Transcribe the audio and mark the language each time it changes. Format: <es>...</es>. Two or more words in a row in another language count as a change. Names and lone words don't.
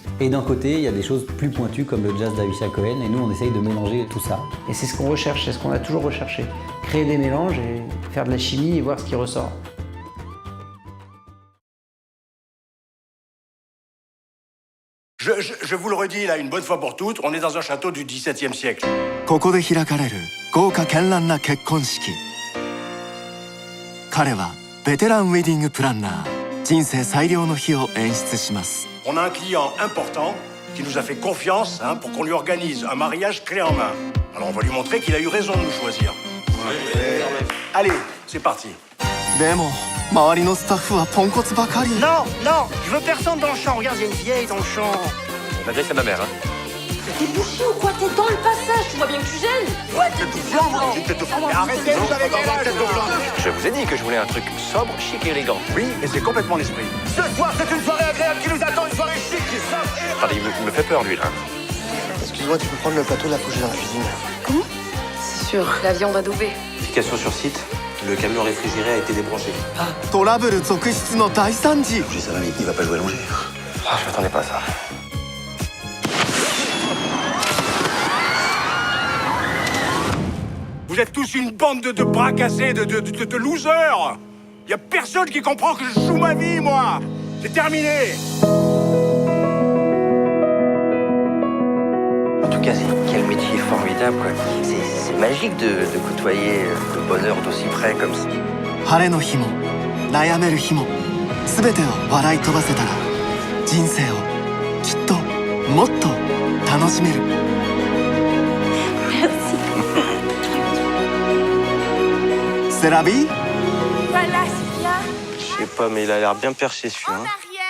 <fr>Et d'un côté, il y a des choses plus pointues comme le jazz d'Avishai Cohen, et nous, on essaye de mélanger tout ça. Et c'est ce qu'on recherche, c'est ce qu'on a toujours recherché. Créer des mélanges et faire de la chimie et voir ce qui ressort. Je vous le redis là une bonne fois pour toutes, on est dans un château du XVIIe siècle.</fr> <ja>ここで開かれる豪華絢爛な結婚式。彼はベテランウェディングプランナー。人生最良の日を演出します。</ja> <fr>On a un client important qui nous a fait confiance pour qu'on lui organise un mariage clé en main. Alors on va lui montrer qu'il a eu raison de nous choisir. Allez, c'est parti.</fr> <ja>でも周りのスタッフはポンコツばかり。</ja> <fr>Non, non, je veux personne dans le champ. Regarde, il y a une vieille dans le champ. On adresse à ma mère, hein. T'es bouché ou quoi? T'es dans le passage, tu vois bien que tu gênes. Ouais, tête de flanc, tête de flanc. Mais arrêtez, vous avez quel âge, tête de flanc? Je vous ai dit que je voulais un truc sobre, chic et élégant. Oui, et c'est complètement l'esprit. Ce soir, c'est une soirée agréable qui nous attend, une soirée chic, sobre. Attendez, il me fait peur, lui, là. Excuse-moi, tu peux prendre le plateau de la couche dans la cuisine. Comment? C'est sûr, la viande adoubée. Application sur site, le camion réfrigéré a été débranché.</fr> <ja>トラブル続出の大惨事。</ja> <fr>Ça va, mais il va pas jouer allongé. Ah, je m'attendais pas à ça. Vous êtes tous une bande de bras cassés, de losers. Y a personne qui comprend que je joue ma vie, moi. C'est terminé. En tout cas, quel métier formidable, quoi. C'est magique de côtoyer le bonheur d'aussi près comme ça.</fr> <ja>晴れの日も悩める日も全てを笑い飛ばせたら人生をきっともっと楽しめる。</ja> <fr>C'est la vie? Voilà, c'est bien. Je sais pas, mais il a l'air bien perché, celui-là.</fr>